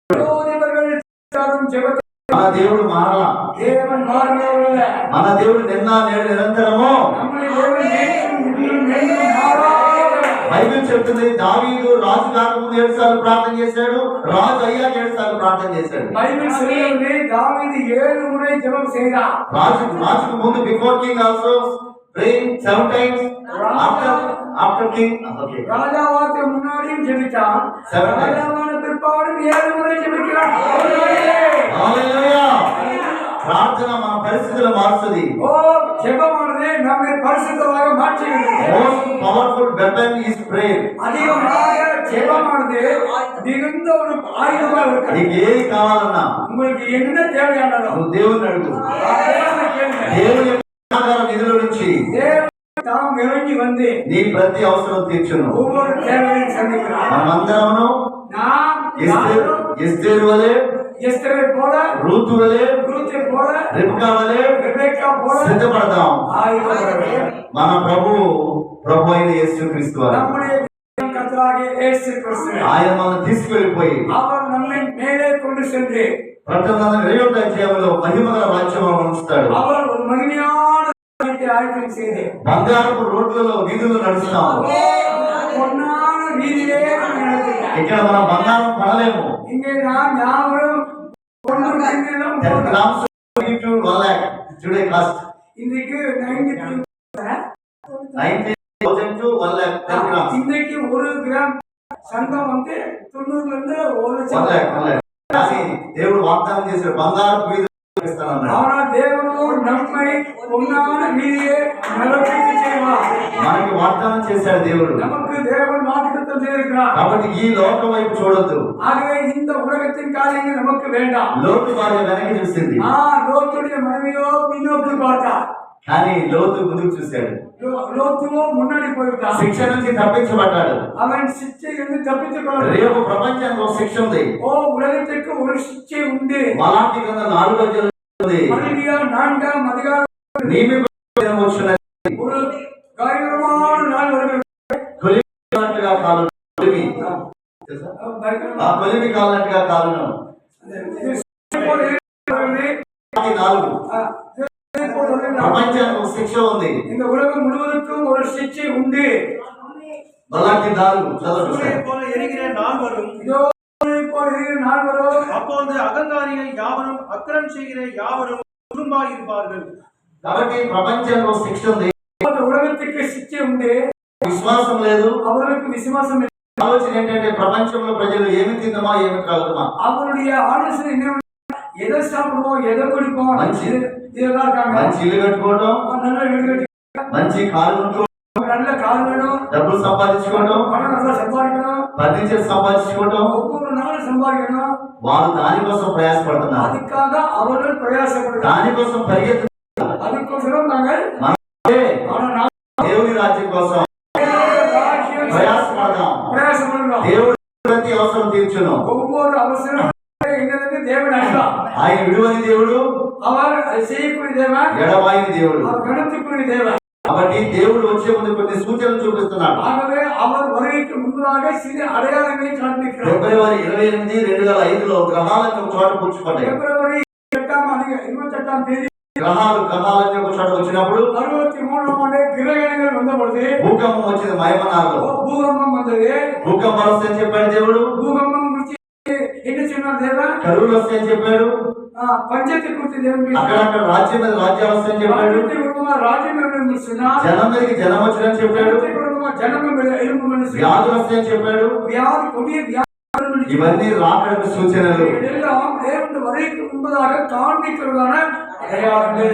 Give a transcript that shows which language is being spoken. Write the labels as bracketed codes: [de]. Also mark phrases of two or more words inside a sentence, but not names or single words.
[te] మన దేవుడు మారలా, మన దేవుడు నిన్న నేడు నిరంతరము. బైబిల్ చెప్తుంది, దావీదు రాజు కాకముందు 7 సార్లు ప్రార్థన చేశాడు, రాజు అయ్యాక 7 సార్లు ప్రార్థన చేశాడు. రాజుకు ముందు [en] before king also praying 7 times after king. Okay. [ta] ராஜாவாக்கு முன்னாடியும் ஜெபித்தான், [en] Seven times. [ta] ராஜாவான பிற்பாடும் 7 முறை ஜெபிக்கிறான். [te] Hallelujah. ప్రార్థన మన పరిస్థితులు మారుస్తుంది. [ta] ஓ, ஜெபமானது நம்மை பரிசுத்தமாக மாற்றுகிறது. [en] Most powerful weapon is prayer. [ta] அதிகமாக ஜெபமானது மிகுந்த ஒரு ஆயுதமாக இருக்கிறது. [te] నీకు ఏది కావాలన్నా [ta] உங்களுக்கு என்ன தேவையானதோ [te] నువ్వు దేవుని అడుగు. [ta] தேவனை கேளுங்க. [te] దేవుని యొక్క నిధుల నుంచి [ta] தேவன் தாம் இறங்கி வந்து [te] నీ ప్రతి అవసరం తీర్చును. [ta] ஒவ்வொரு தேவையையும் சந்திக்கிறார். [te] మనమందరమును [ta] நாம் [te] ఎస్తేరు వలె, [ta] எஸ்தரை போல, [te] రూతు వలె, [ta] ரூத்தை போல, [te] రిబ్కా వలె [ta] ரெபெக்கா போல [te] సిద్ధపడదాం. [ta] ஆயுதப்பட வேண்டும். [te] మన ప్రభు అయిన యేసుక్రీస్తు వారు [ta] நம்முடைய கர்த்தராகிய இயேசு கிறிஸ்து [te] ఆయన మనం తీసుకెళ్లిపోయి [ta] அவர் நம்மை மேலே கொண்டு சென்று [te] 12వ అధ్యాయంలో మహిమగల రాజ్యంలో ఉంచుతాడు. [ta] அவர் ஒரு மகிமையான ராஜ்யத்தை ஆயத்தம் செய்து [te] బంగారపు రోడ్లలో వీధులు నడుస్తాం. [ta] பொன்னான வீதியிலே நம்மை நடத்துகிறார். [te] ఇక్కడ మనం బంగారం కొనలేము. [ta] இங்கே நாம் யாவரும் பொன்னு வெண்கலம் 10 போல. [en] grams to 1 lakh today cost [ta] இன்றைக்கு 90,000 [en] to 1 lakh 10 grams. [ta] இன்றைக்கு 1 கிராம் சங்கம் வந்து 90 இருந்து 1 1 லட்சம். [en] lakh 1 lakh. [te] కానీ దేవుడు వాగ్దానం చేశాడు బంగారపు వీధులు ఇస్తానన్నాడు. [ta] ஆனால் தேவனோ நம்மை பொன்னான வீதியை நடப்பிக்க செய்வார். [te] మనకి వాగ్దానం చేశాడు దేవుడు. [ta] நமக்கு தேவன் வாக்குத்தத்தம் செய்திருக்கிறார். [te] కాబట్టి ఈ లోకం వైపు చూడొద్దు. [ta] ஆகவே இந்த உலகத்தின் காரியங்கள் நமக்கு வேண்டாம். [te] లోతు భార్య వెనక్కి చూసింది, [ta] லோத்துடைய மனைவியோ பின்னோக்கி பார்த்தார். [te] కానీ లోతు ముందుకు చూశాడు. [ta] லோத்துவோ முன்னாடி போய்விட்டார். [te] శిక్ష నుంచి తప్పించబడ్డాడు. [ta] அவன் சிச்சையிலிருந்து தப்பித்துக் கொள்ள [te] రేపు ప్రపంచానికి ఒక శిక్ష ఉంది. [ta] உலகத்திற்கு ஒரு சிச்சை உண்டு. [te] మలాకి గ్రంథం 4వ అధ్యాయం ఉంది. [ta] மல்கியா 4ஆம் அதிகாரம் [te] నియమింపబడిన వచ్చినది. [ta] ஒரு பயங்கரமான நாள் வருகிறது. [te] కొలిమినట్టుగా కాలును. కొలిమి. తెలుసా? ఆ కొలిమి కాలినట్టుగా కాలును. మలాకి 4. ప్రపంచానికి ఒక శిక్ష ఉంది. [ta] இந்த உலகம் முழுவதற்கும் ஒரு சிச்சை உண்டு. [te] మలాకి 4 చదవండి. [ta] சூரியனை போல எரிகிற நாள் வரும். இதோ போல் இருக்கிற நாள் வரும். அப்பொழுது அகங்காரிகள் யாவரும் அக்கிரம் செய்கிற யாவரும் குடும்பாய் இருப்பார்கள். [te] కాబట్టి ప్రపంచంలో ఒక శిక్ష ఉంది. [ta] இந்த உலகத்துக்கு சிச்சை உண்டு. [te] విశ్వాసం లేదు. [ta] அவர்களுக்கு விசுவாசம் இல்லை. [te] ఆలోచన ఏంటంటే ప్రపంచంలో ప్రజలు ఏమి తిందామా ఏమి త్రాగుదామా, [ta] அவருடைய ஆலோசனை என்ன? எதை சாப்பிடுவோம், எதை குடிப்போம், இதெல்லாம் இருக்காங்க. [te] మంచి ఇల్లు కట్టుకోవడం, [ta] நல்ல வீடு கட்டி, [te] మంచి కారు కొనుక్కోవడం, [ta] நல்ல கால் வேணும், [te] డబ్బులు సంపాదించుకోవడం, [ta] பணம் நல்லா சம்பாதிக்கணும், [te] ఫర్నిచర్ సంపాదించుకోవడం, [ta] ஒவ்வொரு நாளும் சம்பாதிக்கணும். [te] వారు దానికోసం ప్రయాసపడుతున్నారు. [ta] அதுக்காக அவர்கள் பிரயாசப்படுறாங்க. [te] దానికోసం పరిగెత్తుతున్నారు. [ta] அதுக்கோசரம் நாங்கள் [te] దేవుని రాజ్యం కోసం ప్రయాసపడదాం. [ta] பிரயாசப்படுறோம். [te] దేవుడు ప్రతి అవసరం తీర్చును. [ta] ஒவ்வொரு அவசரம் எங்களுக்கு தேவன் அன்பா. [te] ఆయన విడువని దేవుడు, [ta] அவர் அதை செய்யக்கூடிய தேவன், [te] ఎడబాయిని దేవుడు. [ta] அவர் கணத்துக்குரிய தேவன். [te] కాబట్టి దేవుడు వచ్చే ముందు కొన్ని సూచనలు చూపిస్తున్నాడు. [ta] ஆகவே அவர் வருகைக்கு முன்பதாக சிறு அடையாளங்களை காண்பிக்கிறார். [te] ఫిబ్రవరి 28, 2005లో గ్రహాలకు ఒక చోట కూర్చుపడ్డాయి. [ta] பிப்ரவரி 28ஆம் தேதி [te] గ్రహాలన్నీ ఒక చోట వచ్చినప్పుడు [ta] 63ஆம் ஆண்டு கிரகணங்கள் வந்த பொழுது [te] భూకంపం వచ్చింది మయమనార్లో. [ta] பூகம்பம் வந்தது. [te] భూకంపం వస్తే అని చెప్పాడు దేవుడు. [ta] பூகம்பம் குறித்து என்ன சொன்னார் தேவன்? [te] కరువులు వస్తే అని చెప్పాడు. [ta] பஞ்சத்தை குறித்து தேவன் பேசினார். [te] అక్కడక్కడ రాజ్యం మీద రాజ్యాలు వస్తాయని చెప్పాడు. [ta] ராஜ்யம் என்று சொன்னார். [te] జనం మీదకి జనం వచ్చిందని చెప్పాడు. [ta] ஜனம் எலும்பு [te] వ్యాధులు వస్తాయని చెప్పాడు. [ta] வியாதி, கொடிய வியாதி. [te] ఇవన్నీ రాకడకు సూచనలు. [ta] எல்லாம் தேவன் வருகைக்கு முன்பதாக காண்பிக்கிறதான அடையாளங்கள்.